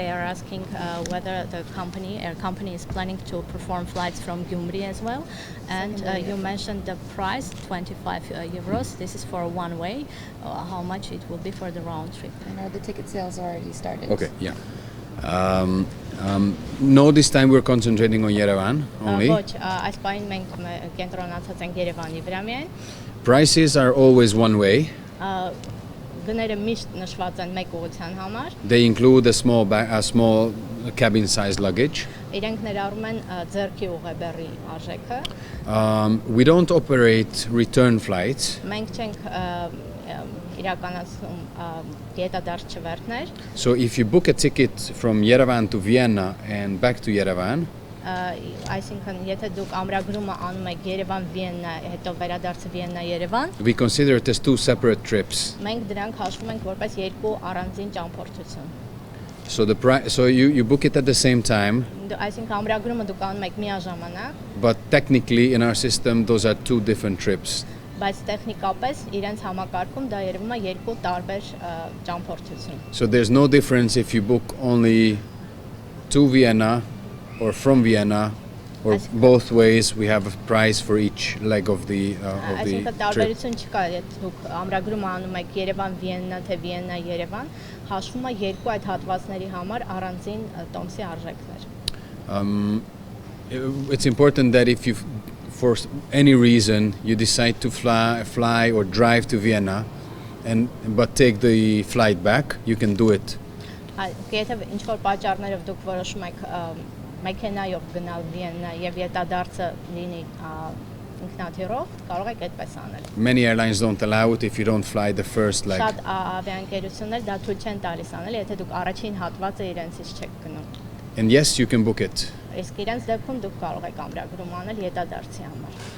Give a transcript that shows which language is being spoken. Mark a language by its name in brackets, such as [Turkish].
[English] They are asking whether the air company is planning to perform flights from Gyumri as well. And you mentioned the price, 25 euros. This is for one way. How much it will be for the round trip? I know the ticket sales already started. Okay, yeah. No, this time we're concentrating on Yerevan only. [Armenian] Ոչ, այս պահին մենք կենտրոնացած ենք Երևանի վրա միայն։ [English] Prices are always one way. [Armenian] Գները միշտ նշված են մեկ ուղղության համար։ [English] They include a small cabin size luggage. [Armenian] Իրենք ներառում են ձեռքի ուղեբեռի արժեքը։ [English] We don't operate return flights. [Armenian] Մենք չենք իրականացնում դիետադարձ չվերթներ։ [English] So if you book a ticket from Yerevan to Vienna and back to Yerevan, [Armenian] Այսինքն եթե դուք ամրագրումը անում եք Երևան Վիեննա, հետո վերադարձը Վիեննա Երևան, [English] we consider it as two separate trips. [Armenian] մենք դրանք հաշվում ենք որպես երկու առանձին ճամփորդություն։ [English] So you book it at the same time, [Armenian] Այսինքն ամրագրումը դուք անում եք միաժամանակ, [English] but technically in our system those are two different trips. [Armenian] բայց տեխնիկապես իրենց համակարգում դա երևում է երկու տարբեր ճամփորդություն։ [English] So there's no difference if you book only to Vienna or from Vienna, or both ways. We have a price for each leg of the [Armenian] Այսինքն [English] trip. [Armenian] տարբերություն չկա, եթե դուք ամրագրումը անում եք Երևան Վիեննա թե Վիեննա Երևան, հաշվում է երկու այդ հատվածների համար առանձին տոմսի արժեքներ։ [English] It's important that if you, for any reason, you decide to fly or drive to Vienna, but take the flight back, you can do it. [Armenian] Եթե ինչ որ պատճառներով դուք որոշում եք մեքենայով գնալ Վիեննա եւ յետադարձը լինի ինքնաթիռով, կարող եք այդպես անել։ [English] Many airlines don't allow it if you don't fly the first leg. [Armenian] Շատ ավիաընկերություններ դա թույլ չեն տալիս անել, եթե դուք առաջին հատվածը իրենցից չեք գնում։ [English] And yes, you can book it. [Armenian] Իսկ իրենց դեպքում դուք կարող եք ամրագրում անել յետադարձի համար։